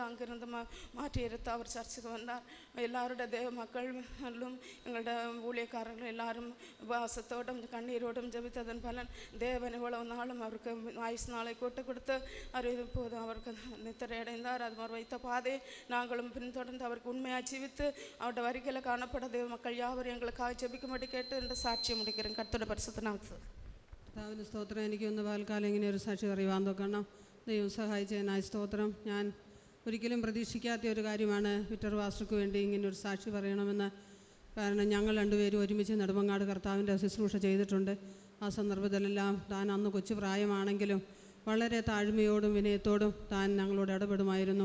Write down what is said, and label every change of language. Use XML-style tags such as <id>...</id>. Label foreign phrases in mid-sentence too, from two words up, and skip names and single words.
<ta>அங்கிருந்து மாற்றி எடுத்து அவர் சர்ச்சுக்கு வந்தார். எல்லாருடைய தேவ மக்களும் எங்களோட ஊழியக்காரர்களும் எல்லாரும் உபவாசத்தோடும் கண்ணீரோடும் ஜெபித்ததன் பலன் தேவன் இவ்வளவு நாளும் அவருக்கு ஆயுசு நாளை கூட்டு கொடுத்து அவர் இப்போது அவருக்கு நித்திரை அடைந்தார். அது மாதிரி வைத்த பாதை நாங்களும் பின்தொடர்ந்து அவருக்கு உண்மையாக ஜீவித்து அவருடைய வரிகளை காணப்பட தேவ மக்கள் யாவரும் எங்களுக்காக ஜெபிக்கும்படி கேட்டு என்ற சாட்சியை முடிக்கிறேன். கர்த்தருடைய பரிசுத்த நாமத்தில்</ta> <ml>കർത്താവിന് സ്തോത്രം. എനിക്കൊന്ന് പാൽക്കാലം ഇങ്ങനെ ഒരു സാക്ഷി അറിയുവാൻ നോക്കണം. ദൈവം സഹായിച്ചതിനായി സ്തോത്രം. ഞാൻ ഒരിക്കലും പ്രതീക്ഷിക്കാത്ത ഒരു കാര്യമാണ് വിക്ടർ പാസ്റ്റർക്ക് വേണ്ടി ഇങ്ങനെ ഒരു സാക്ഷി പറയണമെന്ന്. കാരണം ഞങ്ങൾ രണ്ടുപേരും ഒരുമിച്ച് നെടുമങ്ങാട് കർത്താവിൻ്റെ ശുശ്രൂഷ ചെയ്തിട്ടുണ്ട്. ആ സന്ദർഭത്തിലെല്ലാം താൻ അന്ന് കൊച്ചു പ്രായമാണെങ്കിലും വളരെ താഴ്മയോടും വിനയത്തോടും താൻ ഞങ്ങളോട് ഇടപെടുമായിരുന്നു.</ml>